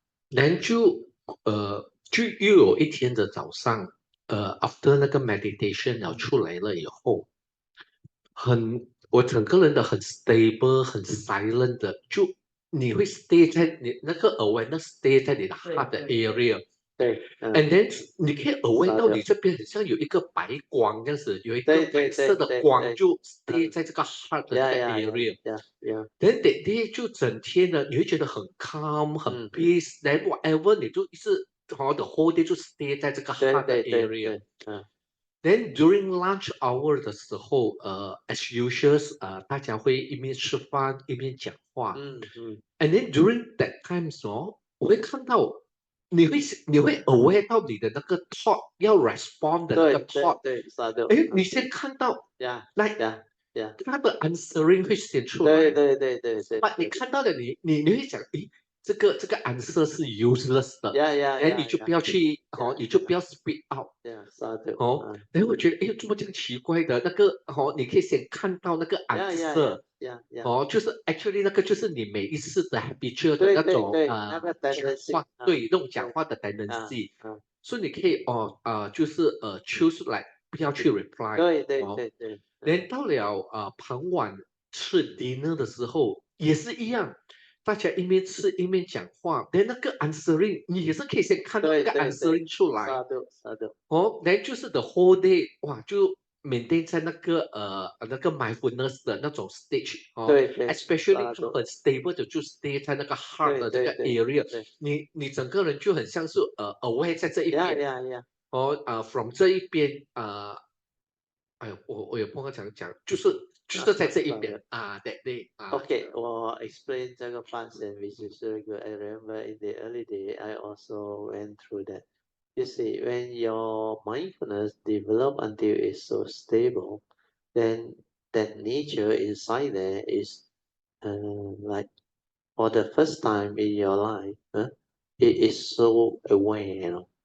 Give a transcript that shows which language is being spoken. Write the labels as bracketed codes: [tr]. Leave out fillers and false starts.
[en] then [zh] 就又有一天的早上， [en] after [zh] 那个 meditation 了出来了以后，我整个人的很 stable 很 silent 的，就你会 stay 在你那个 awareness stay 在你的 heart 的 area。对， [en] and then [zh] 你可以 aware 到你这边很像有一个白光这样子，有一个白色的光就 stay 在这个 heart 的这个 area。 [en] then that day [zh] 就整天的，你会觉得很 calm 很 peace， [en] then whatever [zh] 你就一直 [en] the whole day [zh] 就 [en] stay [zh] 在这个 [en] heart 的 area。 [zh] 嗯。 [en] Then during lunch hour [zh] 的时候， [en] as usual， [zh] 大家会一边吃饭一边讲话。 [en] And then during that times [zh] 我会看到你会 aware 到你的那个 thought 要 respond 的那个 thought。哎，你先看到，like 它的 answering 会显出来。对。 But 你看到的你会想，诶，这个 answer 是 useless 的。哎，你就不要去，你就不要 speak out。然后我觉得，哎，怎么这样奇怪的？那个，你可以先看到那个 answer。就是 actually 那个就是你每一次的 habitual 的那种讲话，对，那种讲话的 tendency。所以你可以就是 [en] choose like [zh] 不要去 reply。对。连到了傍晚吃 dinner 的时候也是一样，大家一面吃一面讲话，连那个 answering 你也是可以先看到那个 answering 出来。连就是 [en] the whole day [zh] 哇，就 maintain 在那个mindfulness 的那种 stage。 especially 就很 stable 的就 stay 在那个 heart 的这个 area。你整个人就很像是aware 在这一边。 from 这一边哎呦，我也不会讲，就是在这一边 [en] that day Okay， [zh] 我 [en] explain [zh] 这个 [en] part which is very good. I remember in the early day, I also went through that. You see, when your mindfulness develop until it's so stable, then that nature inside there is like for the first time in your life, it is so aware.